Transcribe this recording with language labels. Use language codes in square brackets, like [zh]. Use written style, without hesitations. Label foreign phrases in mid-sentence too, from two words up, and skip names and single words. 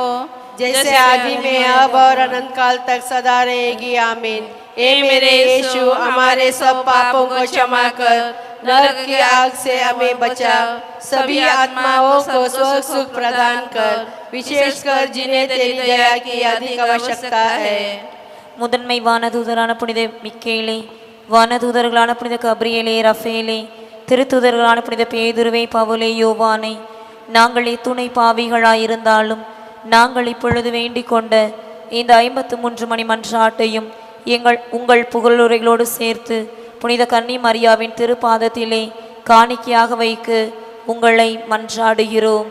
[hi] जैसे आदि में अब और अनंत काल तक सदा रहेगी। आमीन। हे मेरे यीशु, हमारे सब पापों को क्षमा कर, नरक की आग से हमें बचा, सभी आत्माओं को स्वर्ग सुख प्रदान कर, विशेषकर जिन्हें तेरी दया की अधिक आवश्यकता है। [ta] முதன்மை வானதூதரான புனித மிக்கேலே, வானதூதர்களான புனித கப்ரியேலே, ரஃபேலே, திருத்தூதர்களான புனித பேதுருவே, பவுலே, யோவானை, நாங்கள் இத்துணை பாவிகளாயிருந்தாலும் நாங்கள் இப்பொழுது வேண்டிக் கொண்ட இந்த 53 மணி மன்றாட்டையும் உங்கள் புகழுரைகளோடு சேர்த்து புனித கன்னி மரியாவின் திருப்பாதத்திலே காணிக்கையாக வைக்க உங்களை மன்றாடுகிறோம்.